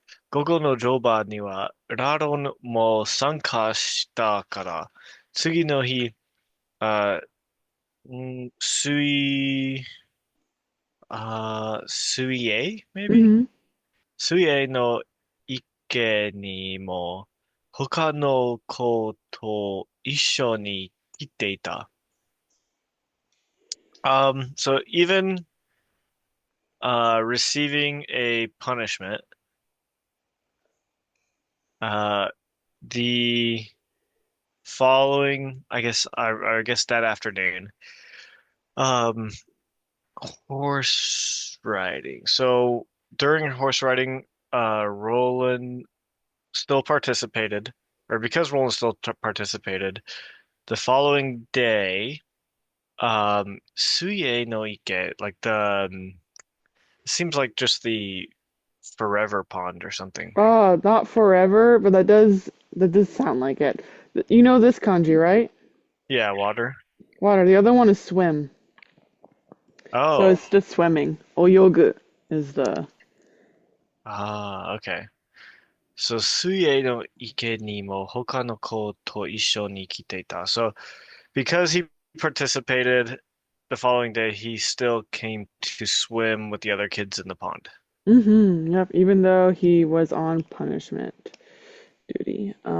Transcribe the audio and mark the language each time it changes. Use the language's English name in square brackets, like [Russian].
[Japanese] 午後の乗馬には、ラロンも参加したから、次の日、あ、水、水泳 [English] maybe? Mm-hmm. [Japanese] 水泳の池にも、他の子と一緒に来ていた。 [English] So even receiving a punishment, uh, the following, I guess that afternoon, um, horse riding. So during horse riding, Roland still participated, or because Roland still participated, the following day, Suye no Ike, like it seems like just the forever pond or something. Not forever, but that does sound like it. You know this kanji, right? Yeah, water. Water. The other one is swim. So Oh, it's just swimming. Oyogu is the. okay. [Japanese] So, 水泳の池にも他の子と一緒に来ていた. [English] So, because he participated the following day, he still came to swim with the other kids in the pond. Yep, even though he was on punishment duty.